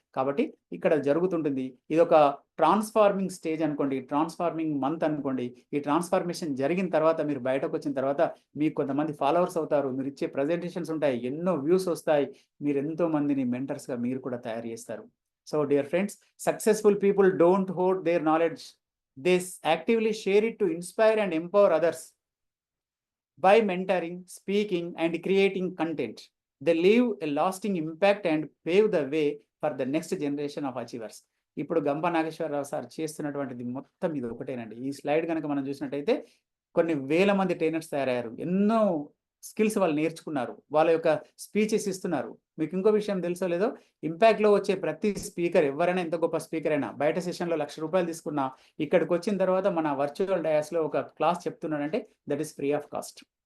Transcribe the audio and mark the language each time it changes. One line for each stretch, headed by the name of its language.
Telugu: కాబట్టి ఇక్కడ జరుగుతుంటుంది. ఇదొక ట్రాన్స్‌ఫార్మింగ్ స్టేజ్ అనుకోండి. ట్రాన్స్‌ఫార్మింగ్ మంత్ అనుకోండి. ఈ ట్రాన్స్‌ఫార్మేషన్ జరిగిన తర్వాత మీరు బయటకొచ్చిన తర్వాత మీకు కొంతమంది ఫాలోవర్స్ అవుతారు. మీరిచ్చే ప్రజెంటేషన్స్ ఉంటాయి. ఎన్నో వ్యూస్ వస్తాయి. మీరు ఎంతో మందిని మెంటర్స్‌గా మీరు కూడా తయారు చేస్తారు.
English: So dear friends, successful people don't hoard their knowledge. They actively share it to inspire and empower others. By mentoring, speaking and creating content, they leave a lasting impact and pave the way for the next generation of achievers.
Telugu: ఇప్పుడు గంప Nageswararao sir చేస్తున్నటువంటిది మొత్తం ఇది ఒకటేనండి. ఈ slide గనక మనం చూసినట్టయితే కొన్ని వేల మంది ట్రైనర్స్ తయారయ్యారు. ఎన్నో స్కిల్స్ వాళ్ళు నేర్చుకున్నారు. వాళ్ళ యొక్క స్పీచెస్ ఇస్తున్నారు. మీకు ఇంకో విషయం తెలుసో లేదో, ఇంపాక్ట్‌లో వచ్చే ప్రతి స్పీకర్ ఎవరైనా ఎంత గొప్ప స్పీకర్ అయినా బయట సెషన్‌లో ₹1,00,000 తీసుకున్నా ఇక్కడికొచ్చిన తర్వాత మన వర్చువల్ డయాస్‌లో ఒక క్లాస్ చెప్తున్నాడంటే
English: That is free of cost.